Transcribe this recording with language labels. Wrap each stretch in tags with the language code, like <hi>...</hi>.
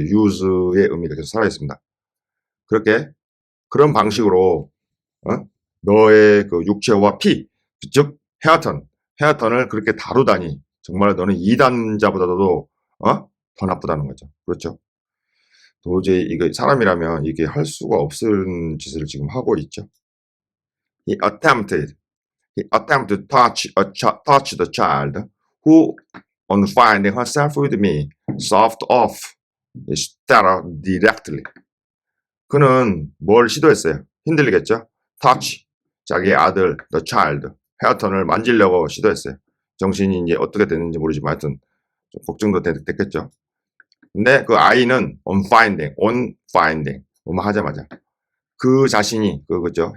<ko>use의 의미가 계속 살아있습니다. 그런 방식으로, 너의 그 육체와 피, 즉, 헤어턴을 그렇게 다루다니, 정말 너는 이단자보다도, 더 나쁘다는 거죠. 그렇죠. 도저히 사람이라면 이게 할 수가 없을 짓을 지금 하고 있죠.</ko> <en>He attempted to touch the child, who, on finding herself with me, soft off his terror directly.</en> <ko>그는 뭘 시도했어요? 흔들리겠죠? touch, 자기의 아들, the child, 헤어턴을 만지려고 시도했어요. 정신이 이제 어떻게 됐는지 모르지만 하여튼 좀 걱정도 됐겠죠. 근데 그 아이는 on finding, 하자마자 그 자신이, 그죠?</ko>